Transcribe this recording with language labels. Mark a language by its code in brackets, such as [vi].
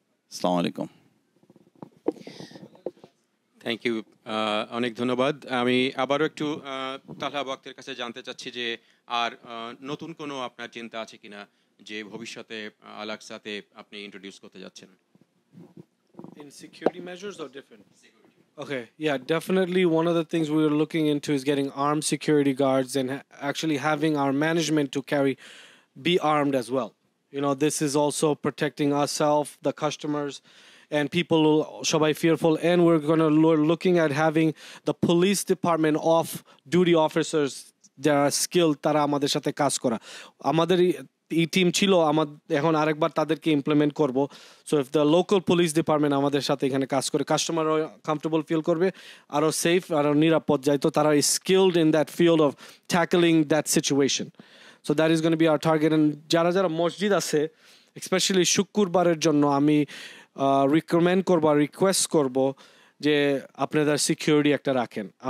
[bn] আসসালামু আলাইকুম। [en] thank you, [bn] অনেক ধন্যবাদ। আমি আবারও একটু তালহা আবু আক্তারের কাছে জানতে চাচ্ছি যে আর নতুন কোনো আপনার চিন্তা আছে কিনা যে ভবিষ্যতে আল আকসাতে আপনি ইন্ট্রোডিউস করতে যাচ্ছেন? [en] In security measures or different? Okay, yeah, definitely one of the things we are looking into is getting armed security guards and actually having our management to be armed as well. You know, this is also protecting ourselves, the customers, and people shobai fearful. And we're looking at having the police department off-duty officers that are skilled, [bn] tara amader sathe kaজ kora. Amader এই team ছিল আমার এখন আরেকবার তাদেরকে implement করব [en] so if the local police department [bn] আমাদের সাথে এখানে কাজ করে কাস্টমারও কমফর্টেবল ফিল করবে আরও সেফ আরও নিরাপদ যায় তো তারা [en] skilled in that field of tackling that situation so that is gonna be our target [bn] and যারা যারা মসজিদ আছে স্পেশালি শুক্রবারের জন্য আমি রিকমেন্ড করবো রিকোয়েস্ট করব যে আপনাদের সিকিউরিটি একটা রাখেন